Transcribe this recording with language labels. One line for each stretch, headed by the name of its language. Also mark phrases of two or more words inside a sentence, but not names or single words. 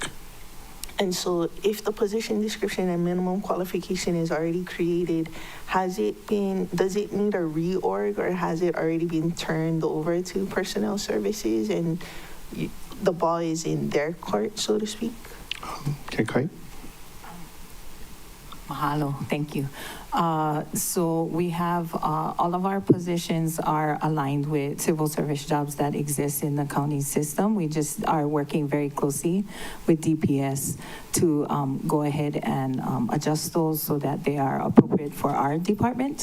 English: And so if the position description and minimum qualification is already created, does it need a reorg, or has it already been turned over to personnel services and the ball is in their court, so to speak? Okay, Kai? Mahalo, thank you. So we have all of our positions are aligned with civil service jobs that exist in the county system. We just are working very closely with DPS to go ahead and adjust those so that they are appropriate for our department.